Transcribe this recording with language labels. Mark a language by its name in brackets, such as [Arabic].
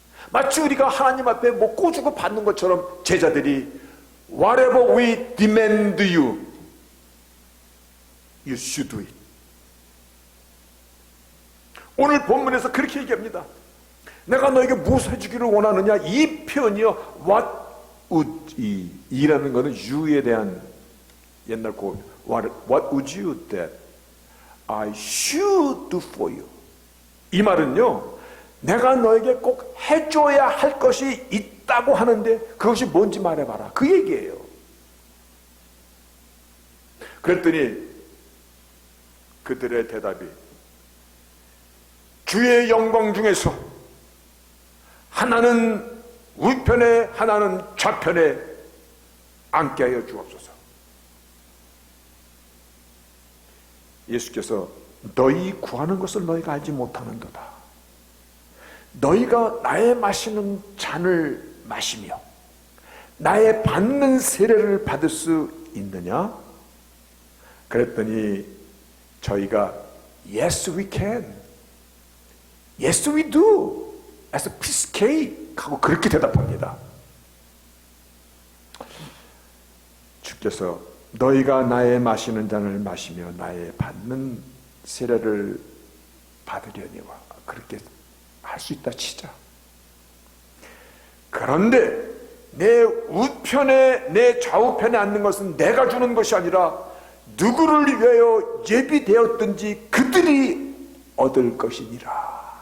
[Korean] 마치 우리가 하나님 앞에 뭐 꼬주고 받는 것처럼 제자들이 [English] Whatever we demand you, you should do it. [Korean] 오늘 본문에서 그렇게 얘기합니다. 내가 너에게 무엇을 해주기를 원하느냐? 이 표현이요, [English] what would [Korean] 이라는 것은 you에 대한 옛날 고 [English] what would you that I should do for you. [Korean] 이 말은요, 내가 너에게 꼭 해줘야 할 것이 있다고 하는데 그것이 뭔지 말해봐라, 그 얘기예요. 그랬더니 그들의 대답이 주의 영광 중에서 하나는 우편에 하나는 좌편에 앉게 하여 주옵소서. 예수께서 너희 구하는 것을 너희가 알지 못하는도다. 너희가 나의 마시는 잔을 마시며 나의 받는 세례를 받을 수 있느냐? 그랬더니 저희가 [English] Yes we can, Yes we do, as a piece of cake [Korean] 하고 그렇게 대답합니다. 주께서 너희가 나의 마시는 잔을 마시며 나의 받는 세례를 받으려니와 그렇게 할 수 있다 치자. 그런데 내 우편에 내 좌우편에 앉는 것은 내가 주는 것이 아니라 누구를 위하여 예비되었든지 그들이 얻을 것이니라.